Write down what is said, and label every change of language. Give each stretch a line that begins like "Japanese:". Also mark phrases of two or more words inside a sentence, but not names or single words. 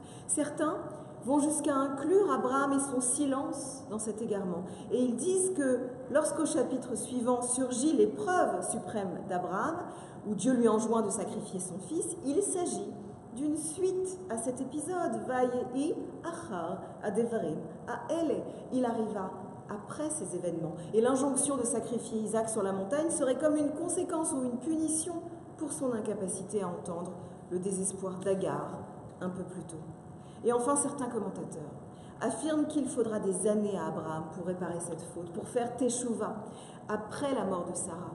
French: Certains vont jusqu'à inclure Abraham et son silence dans cet égarement. Et ils disent que lorsqu'au chapitre suivant surgit l'épreuve suprême d'Abraham, où Dieu lui enjoint de sacrifier son fils, il s'agit d'une suite à cet épisode.
Hebrew: ויהי אחר הדברים האלה.
French: Il arriva après ces événements. Et l'injonction de sacrifier Isaac sur la montagne serait comme une conséquence ou une punition pour son incapacité à entendre le désespoir d'Agar un peu plus tôt. Et enfin, certains commentateurs affirment qu'il faudra des années à Abraham pour réparer cette faute, pour faire teshuva, après la mort de Sarah.